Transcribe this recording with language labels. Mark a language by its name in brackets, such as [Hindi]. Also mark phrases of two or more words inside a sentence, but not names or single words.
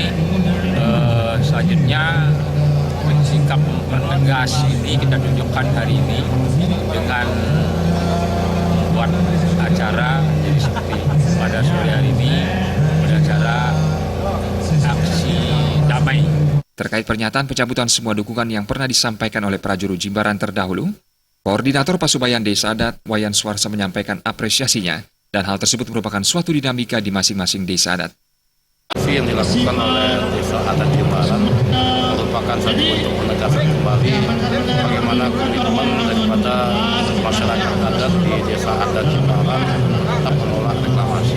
[Indonesian] Selanjutnya sikap mempertegas ini kita tunjukkan hari ini dengan membuat acara, jadi seperti pada sore hari ini pada acara aksi damai. Terkait pernyataan pencabutan semua dukungan yang pernah disampaikan oleh prajuru Jimbaran terdahulu, Koordinator Pasubayan Desa Adat, Wayan Suarsa menyampaikan apresiasinya dan hal tersebut merupakan suatu dinamika di masing-masing desa adat. Aksi yang dilakukan oleh Desa Adat Jimbaran merupakan satu bentuk penegasan kembali bagaimana komitmen daripada masyarakat adat di Desa Adat Jimbaran tetap menolak reklamasi.